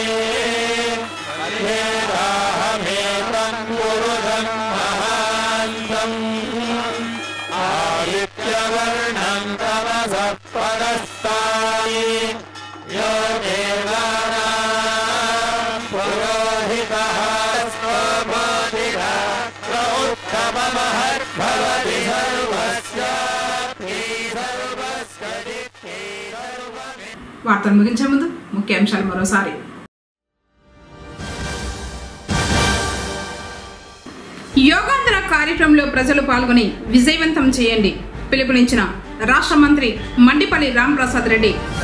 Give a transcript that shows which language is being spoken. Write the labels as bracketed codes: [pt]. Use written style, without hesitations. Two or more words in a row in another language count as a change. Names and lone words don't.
[sa] अध्येदाहमेतम् पुरुषम् महान्तम् आदित्यवर्णम् तमसः परस्तायि यो देवानाम् पुरोहितः स्वबोधिः प्रउत्तममहद्भवति [te] వార్తలు ముగించే ముందు ముఖ్యాంశాలు మరోసారి. యోగాంధ్ర కార్యక్రమంలో ప్రజలు పాల్గొని విజయవంతం చేయండి పిలుపునిచ్చిన రాష్ట్ర మంత్రి మండిపల్లి రాంప్రసాద్ రెడ్డి.